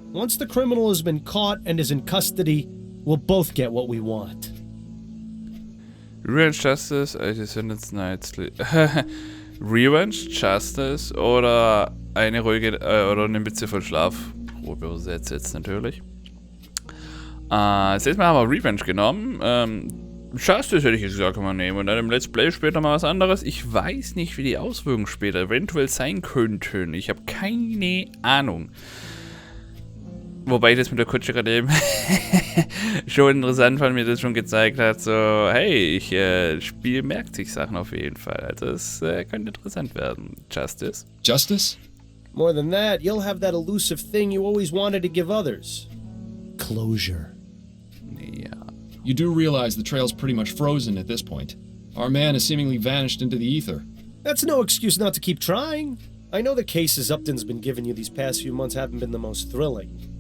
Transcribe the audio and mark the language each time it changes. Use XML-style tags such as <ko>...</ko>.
<en>Once the criminal has been caught and is in custody, we'll both get what we want.</en> <de>Revenge Justice, nichts. Revenge Justice oder eine ruhige oder eine Mütze voll Schlaf. Grob übersetzt jetzt natürlich. Jetzt haben wir Revenge genommen. Justice hätte ich jetzt gesagt, kann man nehmen. Und dann im Let's Play später mal was anderes. Ich weiß nicht, wie die Auswirkungen später eventuell sein könnten. Ich habe keine Ahnung. Wobei ich das mit der Kutsche gerade eben schon interessant fand, mir das schon gezeigt hat, so, hey, Spiel merkt sich Sachen auf jeden Fall. Also es könnte interessant werden.</de> <en>Justice? Justice? More than that, you'll have that elusive thing you always wanted to give others. Closure.</en> <de>Ja.</de> <en>You do realize the trail's pretty much frozen at this point. Our man has seemingly vanished into the ether. That's no excuse not to keep trying. I know the cases Upton's been giving you these past few months haven't been the most thrilling.</en>